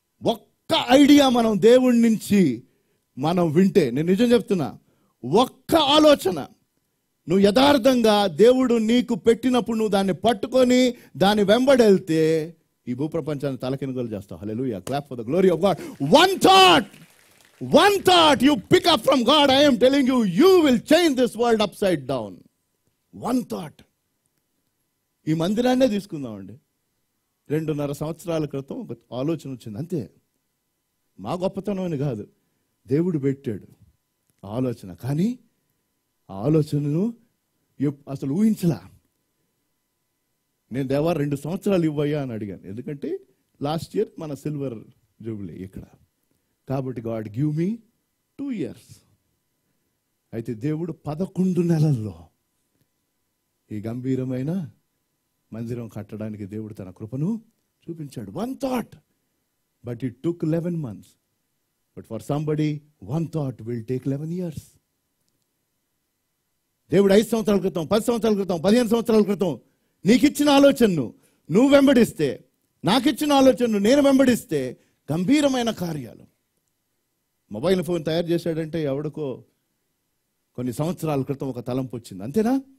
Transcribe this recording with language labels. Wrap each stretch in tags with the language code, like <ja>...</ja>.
<te>ఒక్క ఐడియా మనం దేవుడి నుంచి మనం వింటే, నేను నిజం చెప్తున్నా, ఒక్క ఆలోచన నువ్వు యథార్థంగా దేవుడు నీకు పెట్టినప్పుడు నువ్వు దాన్ని పట్టుకొని దాన్ని వెంబడెళ్తే ఈ భూప్రపంచాన్ని తలకినుగోలు చేస్తావు.</te> <en>Hallelujah. Clap for the glory of God. One thought you pick up from God, I am telling you, you will change this world upside down. One thought.</en> <te>ఈ మందిరాన్నే తీసుకుందామండి. 2.5 సంవత్సరాల క్రితం ఒక ఆలోచన వచ్చింది, అంతే. మా గొప్పతనం అని కాదు, దేవుడు పెట్టాడు ఆలోచన. కానీ ఆ ఆలోచనను అసలు ఊహించలా. నేను దేవా 2 సంవత్సరాలు ఇవ్వయ్యా అని అడిగాను. ఎందుకంటే లాస్ట్ ఇయర్ మన సిల్వర్ జూబిలీ ఇక్కడ, కాబట్టి</te> <en>God give me 2 years.</en> <te>అయితే దేవుడు 11 నెలల్లో ఈ గంభీరమైన మందిరం కట్టడానికి దేవుడు తన కృపను చూపించాడు.</te> <en>One thought, but it took 11 months. But for somebody, one thought will take 11 years.</en> <te>దేవుడు 5 సంవత్సరాల క్రితం, 10 సంవత్సరాల క్రితం, 15 సంవత్సరాల క్రితం నీకిచ్చిన ఆలోచనను నువ్వు వెంబడిస్తే, నాకిచ్చిన ఆలోచనను నేను వెంబడిస్తే గంభీరమైన కార్యాలు. మొబైల్ ఫోన్ తయారు చేశాడంటే ఎవడికో కొన్ని సంవత్సరాల క్రితం ఒక తలంపు వచ్చింది, అంతేనా?</te>